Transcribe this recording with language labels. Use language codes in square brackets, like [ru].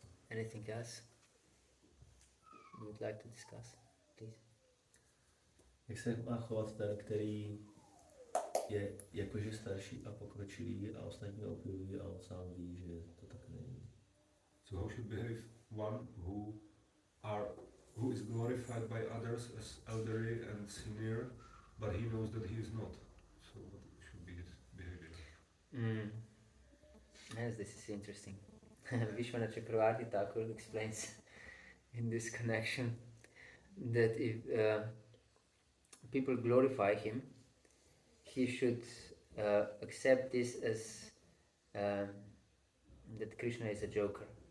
[en] Anything else you would like to discuss, please? [cs] Jak se má chovat ten, který je jakože starší a pokročilý a ostatní ho objevují a on sám ví, že to tak není? [en] So how should behave one who is glorified by others as elderly and senior, but he knows that he is not. So what should be his behavior? Yes, this is interesting. Vishwanath Chakravarti Thakur explains in this connection that if people glorify him, he should accept this as that Krishna is a joker.